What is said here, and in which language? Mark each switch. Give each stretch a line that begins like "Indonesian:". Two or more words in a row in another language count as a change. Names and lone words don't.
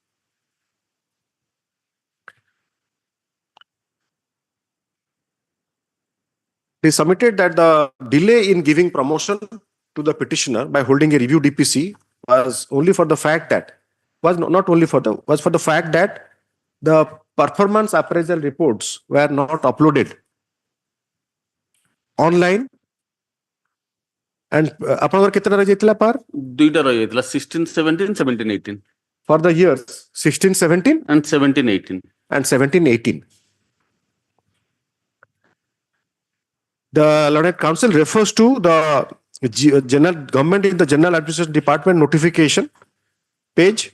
English: It is submitted that the delay in giving promotion to the petitioner by holding a review DPC was only for the fact that was for the fact that the performance appraisal reports were not uploaded online.
Odia: And ଆପଣଙ୍କର କେତେଟା ରହିଯାଇଥିଲା par? 2ଟା ରହିଯାଇଥିଲା 16, 17, 17, 18.
English: For the years 16, 17 and 17, 18. And 17, 18. The Learned Council refers to the general government in the General Administration Department notification page.